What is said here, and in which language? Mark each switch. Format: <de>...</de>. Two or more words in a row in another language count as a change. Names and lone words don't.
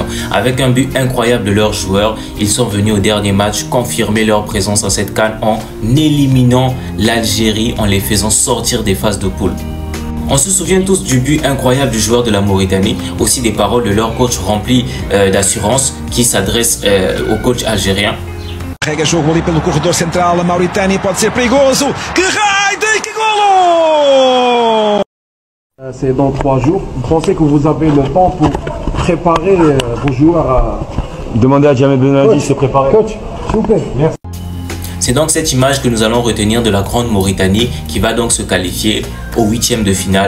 <fr>Avec un but incroyable de leurs joueurs, ils sont venus au dernier match confirmer leur présence à cette CAN en éliminant l'Algérie en les faisant sortir des phases de poule. On se souvient tous du but incroyable du joueur de la Mauritanie, aussi des paroles de leur coach rempli d'assurance qui s'adresse au coach algérien.</fr> <pt>Carrega jogo ali pelo corredor central, a Mauritânia pode ser perigoso. Que raio de que golo!</pt> <fr>C'est dans 3 jours. Vous pensez que vous avez le temps pour préparer vos joueurs à... Demandez à Djamel Benadi de se préparer. Coach, s'il vous plaît. Merci. C'est donc cette image que nous allons retenir de la grande Mauritanie qui va donc se qualifier au 8e de finale.</fr>